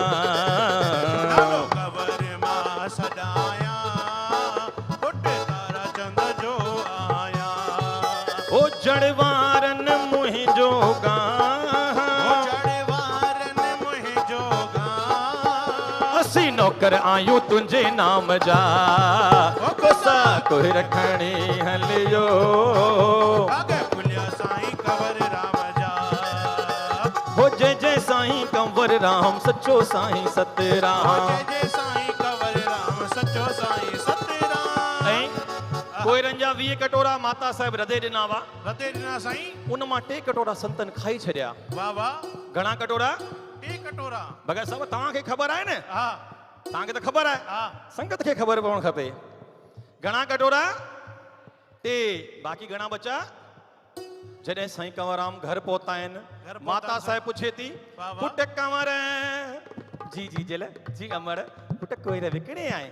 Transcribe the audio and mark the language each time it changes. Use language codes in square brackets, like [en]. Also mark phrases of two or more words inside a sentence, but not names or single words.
[sd] नालो कंवर मां सदाया पुट तारा चंद जो आया ओ जड़वारन मुंहिंजो असीं नौकर आयूं तुंहिंजे नाम जा कोसा कोई रखणी हलियो हो जय जय साईं कंवर राम सच्चो साईं सतराम जय जय साईं कंवर राम सच्चो कोयरनि जा 20 कटोरा माता साहिब रधे ॾिना हुआ। रते ॾिना साईं। उन मां 2 कटोरा संतन खाई छॾिया। वाह वाह। घणा कटोरा? 2 कटोरा। भगत साहब तव्हांखे ख़बर आहे न? हा तव्हांखे त ख़बर आहे, हा। संगत खे ख़बर पवणु खपे। घणा कटोरा? 2। बाक़ी घणा बचा? जॾहिं साईं कंवरराम घर पहुता आहिनि, माता साहिब पुछे थी, वाह वाह। पुट कंवर जी जी जल जी अमर पुट कोयर विकिणे आए?